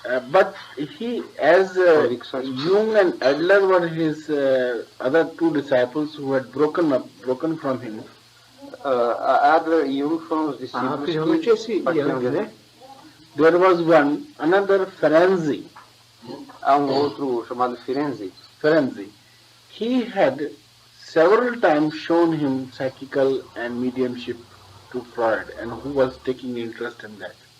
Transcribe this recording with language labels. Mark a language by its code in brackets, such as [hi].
[en] But he, as Jung and Adler were his other two disciples who had broken from him. [pt] Adler e Jung foram os discípulos principalmente esse partiram Young, né? [en] There was another Ferenczi. [pt] Há outro chamado Firenze. [en] He had several times shown him psychical and mediumship to Freud, and who was taking interest in that.